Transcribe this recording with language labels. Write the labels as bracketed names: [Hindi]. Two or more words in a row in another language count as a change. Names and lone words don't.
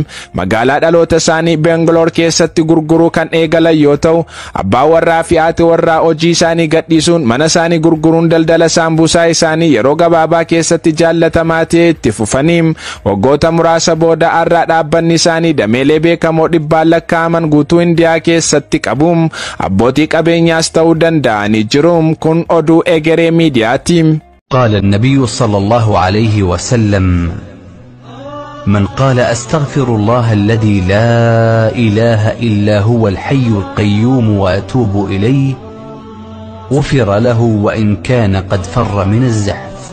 [Oromo] Magaalaa dhaloota isaanii Bengalore keessatti gurguruu kan eegalan yoo ta'u, abbaan warraa fi haati warraa hojii isaanii gadhiisuun mana isaanii gurguruun daldala saambusaa isaanii yeroo gabaabaa keessatti jaallatamaa ta'e itti fufanii. Waggoota muraasa booda har'a dhaabbanni isaanii dameelee beekamoo dhibbaan lakkaa'aman guutuu Indiyaa keessatti qabu. Abbootii qabeenyaas ta'uu danda'anii jiru. Kun oduu egeree miidiyaati. [Arabic] قال النبي صلى الله عليه وسلم: من قال أستغفر الله الذي لا إله إلا هو الحي القيوم وأتوب إليه غفر له وإن كان قد فر من الزحف.